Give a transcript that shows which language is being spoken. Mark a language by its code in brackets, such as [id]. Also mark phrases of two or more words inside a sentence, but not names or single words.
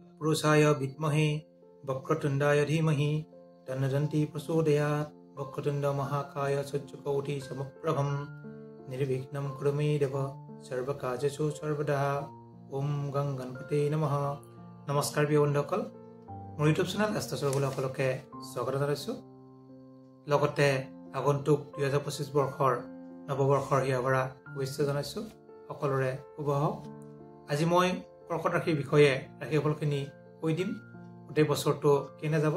[sa] तत्पुरुषाय विद्महे वक्रतुण्डाय धीमहि तन्नदन्ति प्रचोदयात् वक्रतुण्ड महाकाय सूर्यकोटि समप्रभं निर्विघ्नं कुरु मे देव सर्वकार्येषु सर्वदा ओम गं गणपते नमः। [as] নমস্কাৰ প্ৰিয় বন্ধুসকল, মোৰ ইউটিউব চেনেল এষ্ট্ৰছৰসকলকে স্বাগত জনাইছো। লগতে আগন্তুক 2025 বৰ্ষৰ নৱবৰ্ষৰ হিয়াভৰা শুভেচ্ছা জনাইছো। সকলোৰে শুভ হওক। আজি মই কৰ্কট ৰাশিৰ বিষয়ে ৰাশিফলখিনি কৈ দিম। গোটেই বছৰটো কেনে যাব।